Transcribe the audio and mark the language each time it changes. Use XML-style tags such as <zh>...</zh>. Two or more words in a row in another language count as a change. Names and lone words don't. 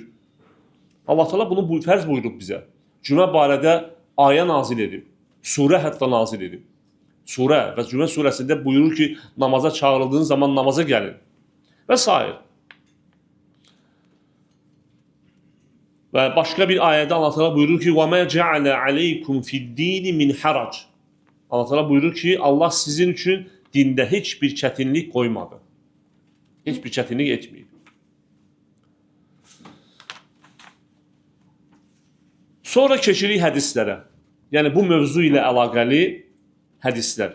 <az>Allah Teala bunu fərz buyurub bizə. Cümə barədə ayə nazil edib, surə hətta nazil edib. Surə və Cümə surəsində buyurur ki, namaza çağırıldığın zaman namaza gəlin və s. Və başqa bir ayədə Allah Teala buyurur ki,</az> <ar>وَمَا جَعَلَ عَلَيْكُمْ فِي الدِّينِ مِنْ حَرَجٍ.</ar> <az>Allah Teala buyurur ki, Allah sizin üçün dində heç bir çətinlik qoymadı. Heç bir çətinlik etməyib. Sonra keçirik hədislərə. Yəni bu mövzu ilə əlaqəli hədislər.</az>